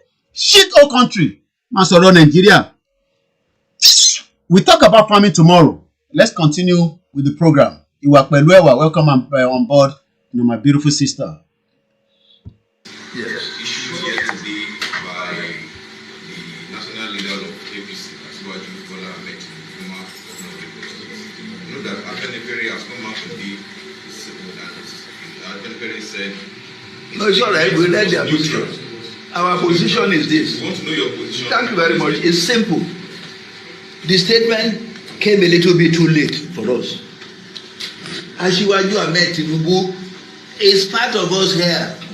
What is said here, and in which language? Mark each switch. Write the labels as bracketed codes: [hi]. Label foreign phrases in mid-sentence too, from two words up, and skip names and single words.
[en] Shit whole country. [yo] Máa sọ̀rọ̀ Nàìjíríà. [en] We talk about farming tomorrow. Let's continue with the program. [yo] Ìwà pẹ̀lú ẹwà, [en] welcome on board, my beautiful sister. Yes, issues here today by the national leader of APC, Asiwaju Bola Ahmed Tinubu, former governor of Lagos State. You know that Abenifere has come out today. Abenifere said. No, it's all right. We read their position. Our position is this. We want to know your position. Thank you very much. It's simple. The statement came a little bit too late for us. Asiwaju Ahmed Tinubu is part of us here.